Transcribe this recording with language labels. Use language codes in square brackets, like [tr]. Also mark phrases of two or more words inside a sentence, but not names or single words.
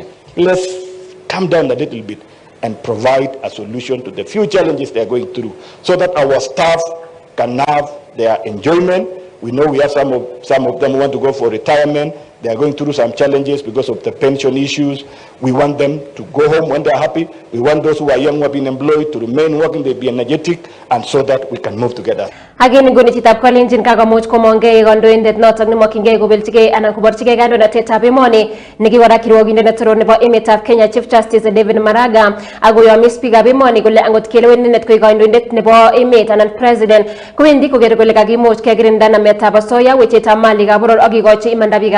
[en] Let's calm down a little bit and provide a solution to the few challenges they are going through so that our staff can have their enjoyment. We know we have some of them who want to go for retirement. They are going through some challenges because of the pension issues. We want them to go home when they are happy. We want those who are young who have been employed to remain working, they be energetic, and so that we can move together. Again, [kln] goni chitab kolenjin kakamuch komonge kandoindet notok nemokyingei kobelchigei anan koborchigei kandoinatetab emoni nekiwara kirwogindet netoro nebo emetab Kenya Chief Justice David Maraga akoyomis biikab emoni kole angot kelewen inendet koik kandoindet nebo emet anan president kowendi koker kole kakimuch kekirinda nametab asoya wechetab malikab boror ak kikochi imanda biikab emoni